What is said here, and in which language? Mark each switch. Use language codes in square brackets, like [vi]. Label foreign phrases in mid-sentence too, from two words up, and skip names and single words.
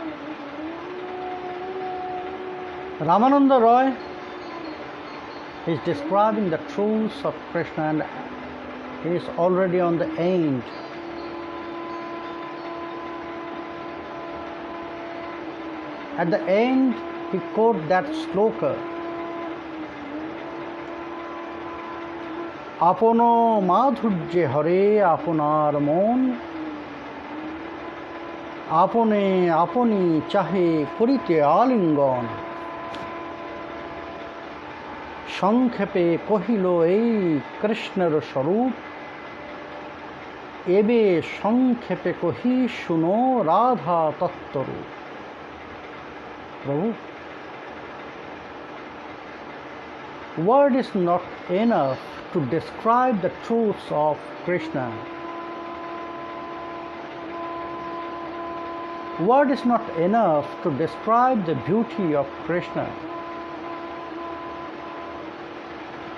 [en] Ramananda Roy is describing the truths of Krishna, and he is already on the end. At the end, he quotes that sloka, [bn] "আপন মাধুর্যে হরে আপনার মন, আপনে আপনি চাহে করিতে আলিঙ্গন, সংক্ষেপে কহিল এই কৃষ্ণের স্বরূপ, এবে সংক্ষেপে কহি শুনো রাধা তত্ত্বরূপ." [en] Prabhu, word is not enough to describe the truths of Krishna. Word is not enough to describe the beauty of Krishna.